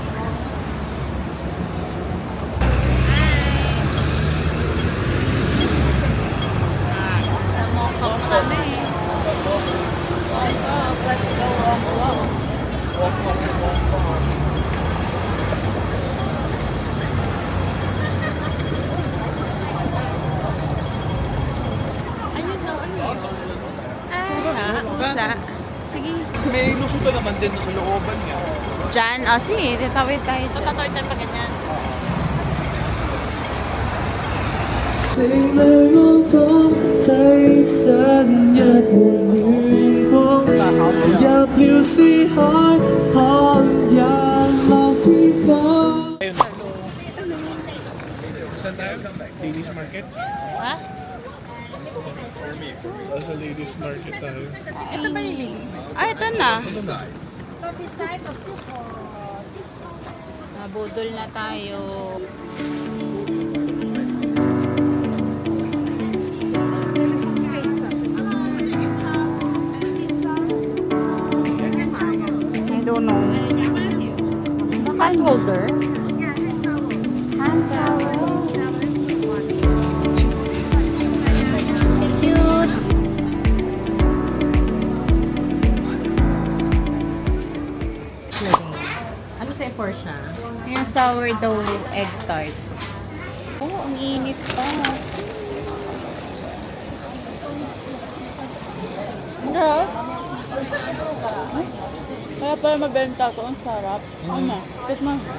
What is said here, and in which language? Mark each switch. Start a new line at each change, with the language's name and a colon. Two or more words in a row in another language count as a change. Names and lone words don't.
Filipino: Sa Mokok kami.
English: Let's go walk.
Filipino: Pusa. Sige. May lusutan naman din sa looban niya. Diyan, sige, tatawid tayo. Tatawid tayo pa ganyan.
Chinese: 情泪笼统在散日滿暖光，入了思海，看日落天荒。
Filipino: Saan tayo? Ladies Market? Ha? Sa Ladies Market tayo. Ito ba yung links? Ito na. Nabudol na tayo.
English: I don't know. Hand holder? Hand towel. Cute.
Filipino: Ano sa Porsche? Yung
English: sourdough egg tart.
Filipino: Oh, ang init pa. Kaya pala mabenta ko. Ang sarap. Ano? Tikman.